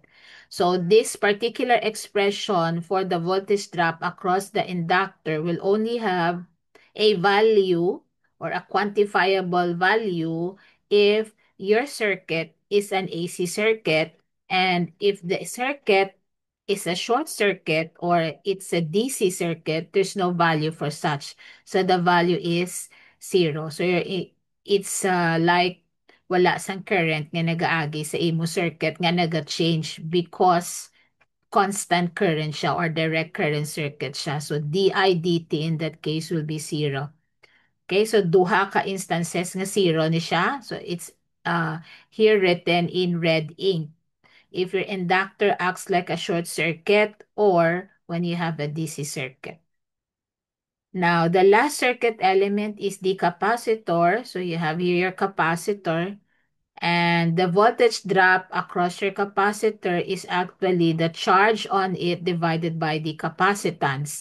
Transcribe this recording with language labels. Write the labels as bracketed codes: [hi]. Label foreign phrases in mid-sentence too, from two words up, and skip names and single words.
[en] So this particular expression for the voltage drop across the inductor will only have a value or a quantifiable value if your circuit is an AC circuit, and if the circuit is a short circuit or it's a DC circuit, there's no value for such. So the value is zero. So it's like [hil] wala sang current nga nagaagi sa imo circuit nga naga-change [en] because constant current siya or direct current circuit siya. So DI/dt in that case will be zero. [hil] Okay, so duha ka instances nga zero ni siya. [en] So it's here written in red ink. If your inductor acts like a short circuit or when you have a DC circuit. Now, the last circuit element is the capacitor. So you have here your capacitor. And the voltage drop across your capacitor is actually the charge on it divided by the capacitance.